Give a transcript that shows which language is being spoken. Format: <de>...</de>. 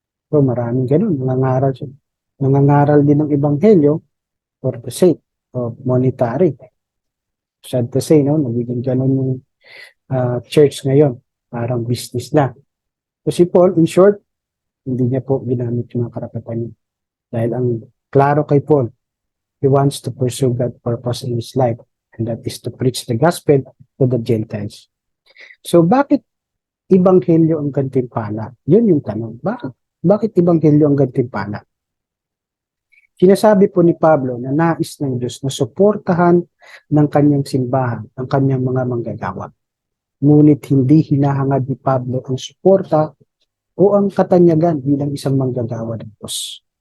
<tl>So maraming ganun, nangangaral din ng Ebanghelyo</tl> <en>for the sake of monetary. Sad to say,</en> <tl>no? Nagiging ganun yung church ngayon, parang business na. So si Paul,</tl> <en>in short,</en> <tl>hindi niya po ginamit yung mga karapatan niya. Dahil ang klaro kay Paul,</tl> <en>he wants to pursue God's purpose in his life, and that is to preach the gospel to the Gentiles.</en> <tl>So bakit Ebanghelyo ang gantimpala? Yun yung tanong. Bakit Ebanghelyo ang gantimpala? Sinasabi po ni Pablo na nais ng Diyos na suportahan ng kanyang simbahan ang kanyang mga manggagawa. Ngunit hindi hinahangad ni Pablo ang suporta o ang katanyagan bilang isang manggagawa ng Diyos.</tl>